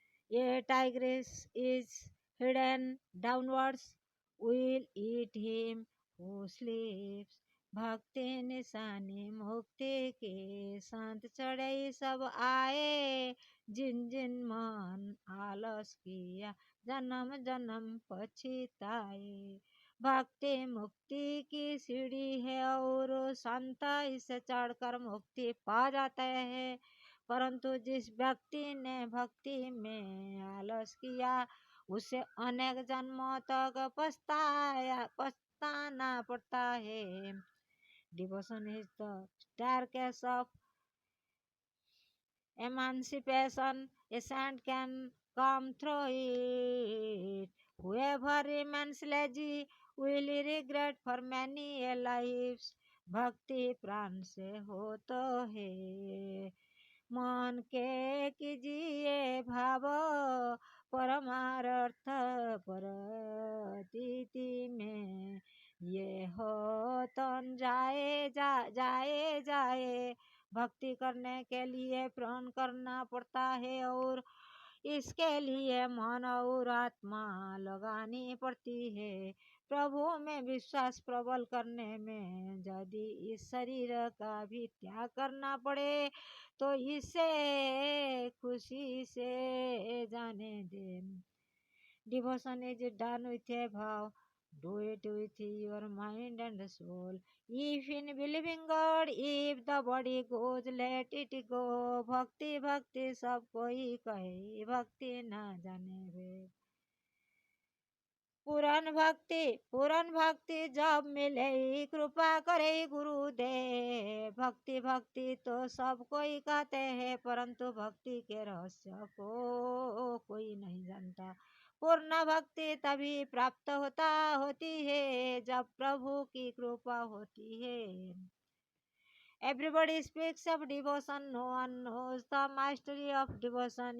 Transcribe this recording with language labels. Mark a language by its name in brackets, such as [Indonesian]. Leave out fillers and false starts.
[English] A tigress is hidden downwards. Will eat him who sleeps. [Hindi] भक्ति निशानी मुक्ति के संत चढ़े सब आए, जिन जिन मन आलस किया जन्म जन्म पछिताए। भक्ति मुक्ति की सीढ़ी है और संत इसे चढ़कर मुक्ति पा जाते हैं, परंतु जिस व्यक्ति ने भक्ति में आलस किया, उसे अनेक जन्मों तक पछताना पड़ता है। [English] Devotion is the staircase of emancipation. A saint can come through it. Whoever remains lazy will regret for many a lives. [Hindi] भक्ति प्राण से हो तो है, मन के कीजिए भाव, परमार्थ परतीति में ये हो तन जाए जाए। भक्ति करने के लिए प्रण करना पड़ता है और इसके लिए मन और आत्मा लगानी पड़ती है। प्रभु में विश्वास प्रबल करने में यदि इस शरीर का भी त्याग करना पड़े, तो इसे खुशी से जाने दे। [English] Devotion is done with a bhav. Do it with your mind and soul. If in believing God, if the body goes, let it go. [Hindi] भक्ति भक्ति सब कोई कहे, भक्ति न जाने वे। पूरन भक्ति जब मिले, कृपा करे गुरुदेव। भक्ति भक्ति तो सब कोई कहते हैं, परंतु भक्ति के रहस्य को कोई नहीं जानता। पूर्ण भक्ति तभी प्राप्त होती है जब प्रभु की कृपा होती है। [English] Everybody speaks of devotion, no one knows the mastery of devotion.